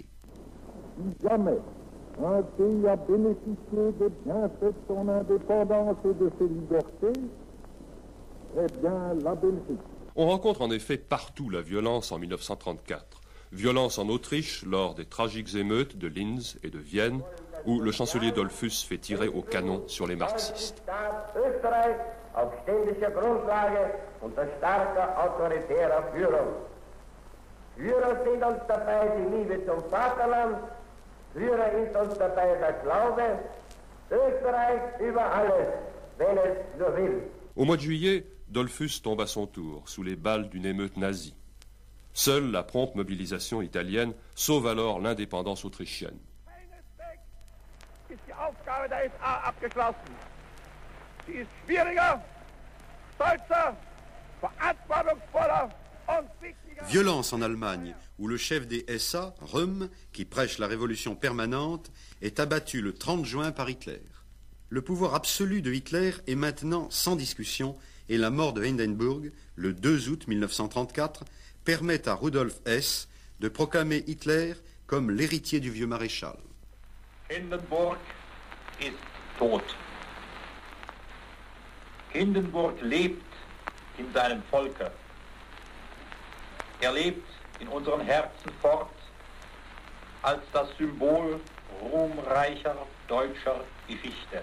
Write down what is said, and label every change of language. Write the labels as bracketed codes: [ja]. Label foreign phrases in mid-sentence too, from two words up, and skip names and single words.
[fr] Si jamais un pays a bénéficié des bienfaits de son indépendance et de ses libertés, eh bien la Belgique. On rencontre en effet partout la violence en 1934. Violence en Autriche lors des tragiques émeutes de Linz et de Vienne, où le chancelier Dollfuss fait tirer au canon sur les marxistes. [de] Auf ständischer Grundlage unter starker autoritärer Führung. Führer sind uns dabei die Liebe zum Vaterland, Führer ist uns dabei der Glaube, Österreich über alles, wenn es nur will. [fr] Au mois de juillet, Dollfuss tombe à son tour sous les balles d'une émeute nazie. Seule la prompte mobilisation italienne sauve alors l'indépendance autrichienne. [de] Ist die Aufgabe der SA abgeschlossen. Sie ist schwieriger, stolzer, verantwortungsvoller und wichtiger. [fr] Violence en Allemagne, où le chef des SA, Röhm, qui prêche la révolution permanente, est abattu le 30 juin par Hitler. Le pouvoir absolu de Hitler est maintenant sans discussion et la mort de Hindenburg, le 2 août 1934, permet à Rudolf Hess de proclamer Hitler comme l'héritier du vieux maréchal. [de] Hindenburg ist tot. Hindenburg lebt in seinem Volke. Lebt in unseren Herzen fort als das Symbol ruhmreicher deutscher Geschichte.